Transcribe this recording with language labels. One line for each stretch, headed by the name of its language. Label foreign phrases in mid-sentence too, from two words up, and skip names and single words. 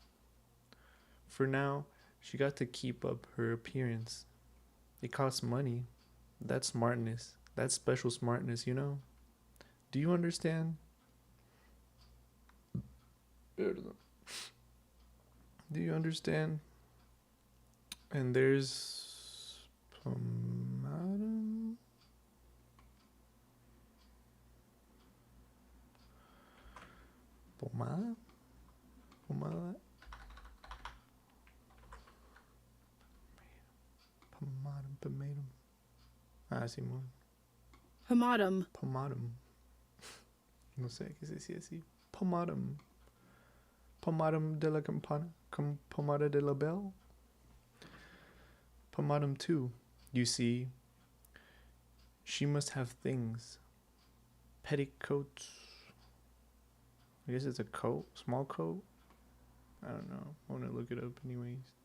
English: For now, she got to keep up her appearance, It costs money. That's smartness. That's special smartness, you know? Do you understand? Do you understand? And there's pomatum. Pomada? Pomada? Pomatum, pomatum. Ah, Simón. Pomatum. Pomatum.
Spanish: No sé qué se decía así. Pomatum. Pomatum de la campana. Pomada de la belle.
English: Pomatum 2. You see, she must have things. Petticoats. I guess it's a coat. Small coat. I don't know. I want to look it up anyways.